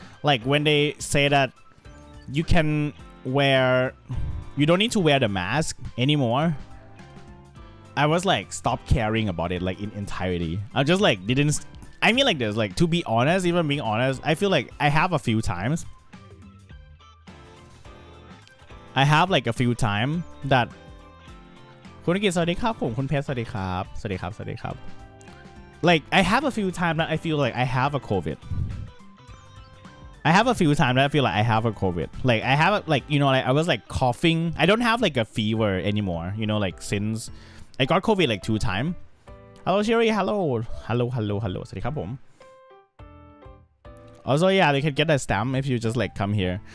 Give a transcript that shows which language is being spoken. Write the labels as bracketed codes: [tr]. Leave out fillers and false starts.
[en] Like when they say that you don't need to wear the mask anymore, I was like stop caring about it like in entirety. I just like didn't. I mean, like this, like to be honest, even being honest, I feel like I have a few times. I have like a few times that [th] คุณกิจสวัสดีครับผมคุณเพชรสวัสดีครับสวัสดีครับ [en] สวัสดีครับ like I have a few times that I feel like I have a COVID. I have a few times that I feel like I have a COVID. Like I have like, you know, like I was like coughing. I don't have like a fever anymore, you know, like since I got COVID like 2 times. Hello Sherry, hello [th] สวัสดีครับผม [en] Also, yeah, you can get a stamp if you just like come here.